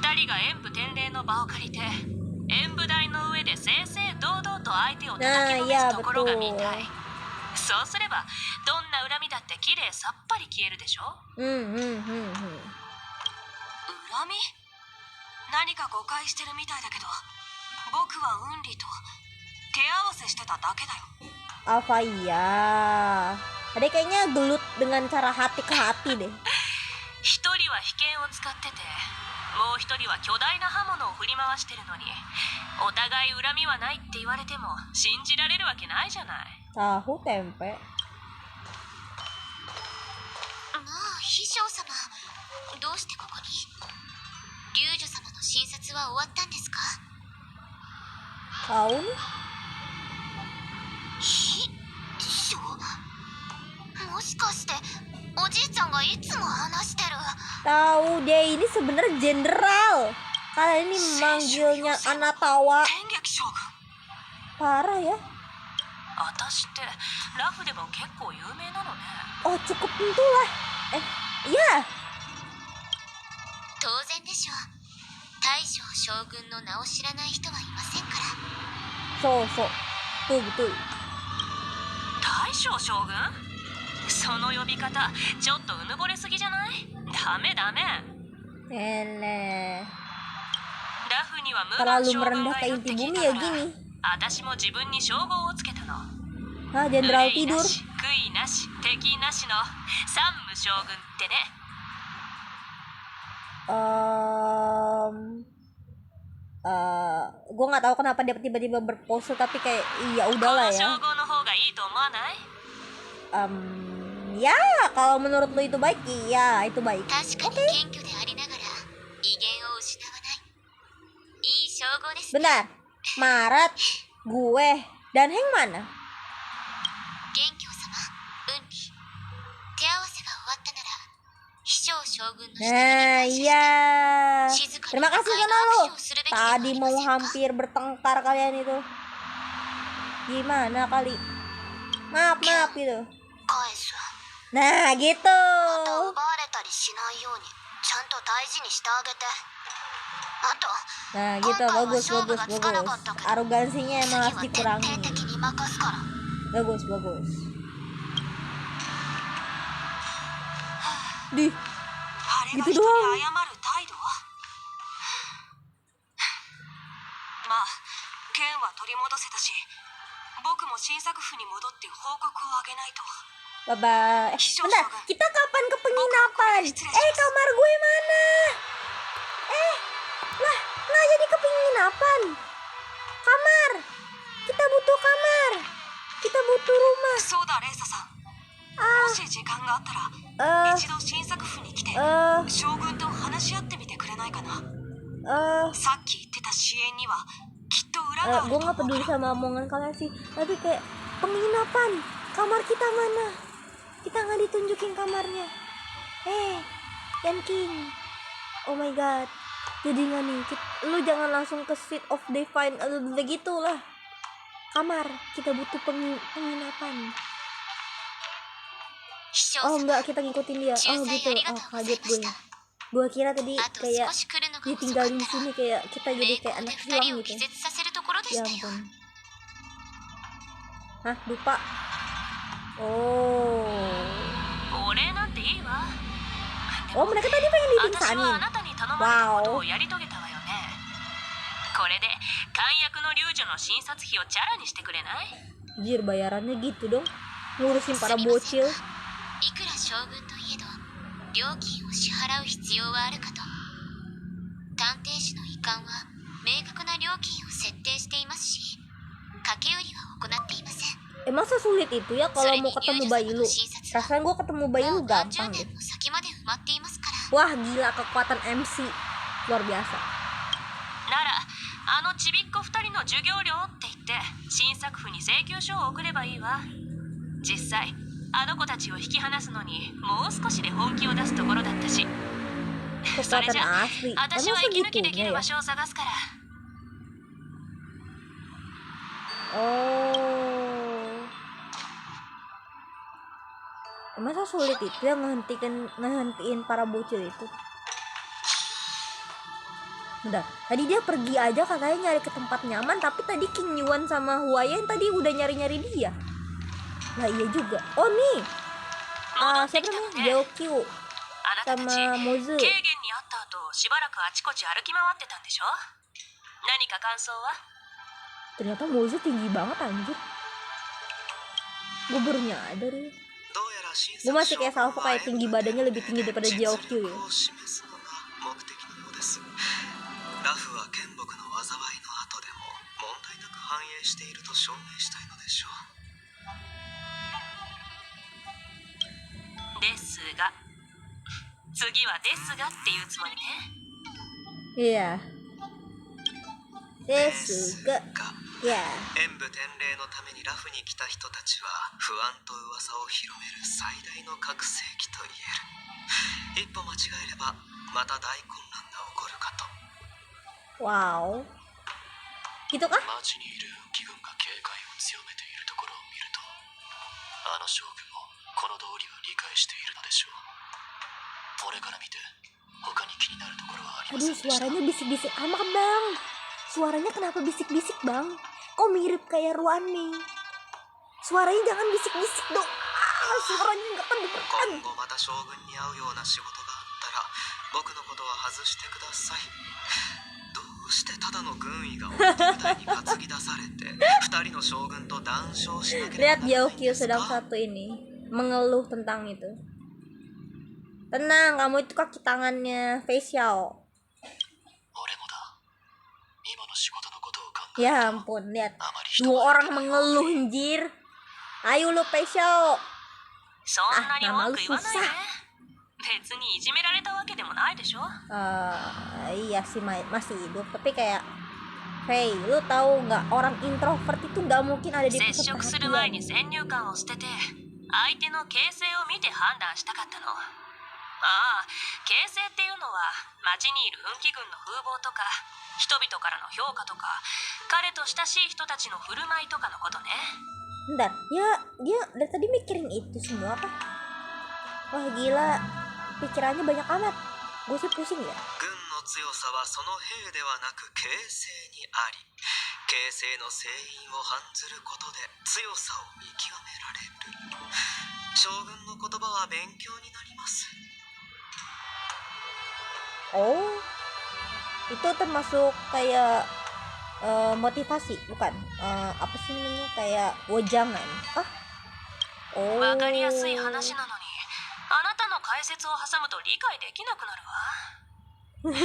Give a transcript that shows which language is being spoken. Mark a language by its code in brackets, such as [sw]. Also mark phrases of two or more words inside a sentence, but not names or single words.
[ja] 人が演武典礼の場を借りて演武台の上で正々堂々と相手を叩きのめすところが見たいそうすればどんな恨みだってきれいさっぱり消えるでしょ恨み何か誤解してるみたいだけど僕はウンリと手合わせしてただけだよ [id] Apa iya? Ada kayaknya gelut dengan cara hati ke hati deh. [ja] 一人は被剣を使っててもう一人は巨大な刃物を振り回してるのにお互い恨みはないって言われても信じられるわけないじゃない [id] Tahu tempe. [ja] まあ秘書様、どうしてここに？龍女様の診察は終わったんですか？ [id] Tahu nih. [ja] 秘書？もしかしておじいちゃんがいつも話してる？ [id] Tahu dia ini sebenarnya jenderal. Kalian ini manggilnya Anatawa. [ja] 天撃将軍 [id] Parah ya. [ja] 私ってラフでも結構有名なのね [id] Oh cukup tentulah. Iya. [ja] 当然でしょう。大将将軍の名を知らない人はいませんから。 [id] So. Betul. [ja] 大将将軍その呼び方ちょっとうぬぼれすぎじゃないダメ Ele. ラフには無 [id] Terlalu [ja] 将軍 [id] merendah [ja] が [id] ke [ja] いるって [id] inti [ja] 聞い [id] bumi [ja] た [id] ya [ja] から [id] gini. [ja] 私も自分に称号をつけたの [id] Hah, jenderal [ja] 憂いな [id] tidur. [ja] し悔いなし敵なしの三無将軍ってね [id] gue nggak tahu kenapa dia tiba-tiba berpose, tapi kayak iya [ja] こ [id] udahlah [ja] の [id] ya. [ja] 称号の方がいいと思わない？ [id] Ya kalau menurut lu itu baik, iya itu baik. [ja] 確かに謙虚でありながら威厳を失わないいい称号ですね。 [id] Bentar, Maret, gue, dan Heng mana? [ja] 元凶様、ウンリ手合わせが終わったなら飛翔将軍の下に [id] Nah [ja] 感謝して [id] iya. [ja] 静かに [id] Terima [ja] 和 [id] kasih [ja] 解 [id] sana [ja] の [id] lu. [ja] 握手をするべきではあ [id] Tadi [ja] り [id] mau [ja] ませんか。 [id] hampir bertengkar kalian itu. Gimana kali? Maaf gitu. [ja] 返す。 [id] Nah [ja] また [id] gitu. [ja] 奪われたりしないようにちゃんと大事にしてあげて。あと [id] Nah gitu, bagus. Arogansinya emang harus [ja] 次は徹 [id] dikurangi. [ja] 底的に任すから。 [id] Bagus. Di, [ja] あれが [id] gitu [ja] 人に [id] doang. [ja] 謝る態度？まあ剣は取り戻せたし、僕も新作府に戻って報告をあげないと。 [en] Bye-bye. [id] Bentar, kita kapan ke penginapan? Kamar gue mana? Lah jadi ke penginapan. Kamar. Kita butuh kamar. Kita butuh rumah. [ja] そうだレイサさん、もし時間があったら Eh, 一度新作府に来て eh, 将軍と話し合ってみてくれないかな。 さっき言ってた支援にはきっと裏がある [id] gue [ja] と [id] nggak [ja] 思う [id] peduli [ja] から。 [id] sama omongan kalian sih, tapi kayak penginapan, kamar kita mana? Kita nggak ditunjukin kamarnya. Yan King, [en] oh my god, [id] jadi nggak nih? Lu jangan langsung ke Seat of Divine, begitulah. Kamar, kita butuh penginapan. [ja] 飛翔 Oh 様、 [id] enggak, kita ngikutin dia. [ja] 仲 Oh 裁 [id] gitu, [ja] ありがとうござい [id] kaget [ja] まし [id] gue. [ja] た。 [id] Gue kira tadi [ja] あと [id] kayak [ja] 少し来るのが遅かった [id] ditinggalin [ja] ら [id] sini, kayak kita jadi [ja] 名 [id] kayak [ja] 工で [id] anak [ja] 二 [id] hilang [ja] 人を [id] gitu. [ja] 気絶させるところで [id] Ya [ja] したよ。 [id] ampun. Hah, lupa. Oh. [ja] お礼なんていいわ。 [id] Oh, mereka tadi pengen [ja] 私はあ [id] dipingsanin. [ja] なたに頼まれたことをやり遂げたわよね。これで漢訳の龍女の診察費をチャラにしてくれない？ [id] Jir, bayarannya gitu dong. Ngurusin [ja] す [id] para [ja] みません [id] bocil. [ja] がいくら将軍といえど料金を支払う必要はあるかと。探偵士の遺憾は明確な料金を設定していますし掛け売りは行っていません。 [id] Masa sulit itu ya [ja] そ [id] kalau [ja] れに [id] mau [ja] 龍 [id] ketemu [ja] 女様 [id] Bailu? [ja] の診察は [id] Rasanya gue ketemu [ja] も [id] Bailu [ja] う何十 [id] gampang [ja] 年 [id] deh. [ja] も先まで埋まっていますから。 [id] Wah, gila kekuatan MC. Luar biasa. [ja] ならあのちびっこ2人の授業料って言って新作府に請求書を送ればいいわ。実際あの子たちを引き離すのにもう少しで本気を出すところだったし。それ [id] Kekuatan [ja] じゃ [id] asli. [ja] 私 [id] Emang [ja] は息抜きでき [id] segitunya [ja] る [id] ya? [ja] 場所を探すから。 Oh. [id] Masa sulit itu ya ngehentiin para bocil itu? Udah, tadi dia pergi aja katanya nyari ke tempat nyaman, tapi tadi King Yuan sama Huayan tadi udah nyari-nyari dia. Lah iya juga. Oh nih, siapa namanya? Jiaokyu [ja] あなたたち [id] sama Mozu. [ja] 軽減に会った後しばらくあちこち歩き回ってたんでしょ。何か感想は？ [id] Ternyata Mozu tinggi banget anjir. Gue baru nyadar ya. [ja] どうやら新 [id] Gue [ja] 作 [id] masih kayak Salvo kayak tinggi badannya lebih tinggi daripada [ja] 実 [id] Jiaokyu [ja] 力 [id] ya. [ja] を示すのが目的のようです。ラフは剣木の災いの後でも問題なく繁栄していると証明したいのでしょう。ですが次はですがっていうつもりね。 [id] Iya. Desuga. [ja] が [id] Ya. [ja] 演武天礼のためにラフに来た人たちは不安と噂を広める最大の覚醒器と言える。一歩間違えればまた大混乱が起こるかと。 [id] Wow. Gitu kah? [ja] 町にいる義軍が警戒を強めているところを見ると、あの将軍もこの道理は理解しているのでしょう。俺から見て他に気になるところはありません [id] Aduh, [ja] でした。 [id] suaranya bisik-bisik amat bang. Suaranya kenapa bisik-bisik bang? Kok mirip kayak Ruani? Suaranya jangan bisik-bisik dong. Suaranya nggak kedengeran. [ja] 今後また将軍に会うような仕事があったら僕のことは外してください。どうしてただの軍医が表舞台に担ぎ出されて二人の将軍と談笑しなければ [id] Lihat [ja] ならないんで [id] Jiaokyu [ja] す [id] sedang [ja] か？ [id] satu ini mengeluh tentang itu. Tenang, kamu itu kaki tangannya facial. [ja] 俺 [id] Ya ampun, lihat [ja] あまり人 [id] dua [ja] が [id] orang mengeluh anjir. Ayo lu Peisho. [ja] そんなに [id] nama [ja] 文 [id] lu [ja] 句言わないで [id] susah. [ja] 別にいじめられたわけでもないでしょ [id] Iya sih masih hidup, tapi kayak Hey, lu tahu nggak orang introvert itu nggak mungkin ada di [ja] 接 [id] pusat [ja] 触する前に [id] perhatian. [ja] 先入観を捨てて相手の形勢を見て判断したかったの。ああ、形勢っていうのは町にいる運気軍の風貌とか人々からの評価とか彼と親しい人たちの振る舞いとかのことね。 [id] Bentar, dia dari tadi mikirin itu semua apa? Wah gila, pikirannya banyak amat. Gue sih pusing ya. [ja] 軍の強さはその兵ではなく形勢にあり、形勢の勢因を判ずることで強さを見極められる。将軍の言葉は勉強になります。 [id] Oh, itu termasuk kayak motivasi, bukan? Apa sih namanya, kayak wejangan? Ah? Oh. [ja] わかりやすい話なのにあなたの解説を挟むと理解できなくなるわ。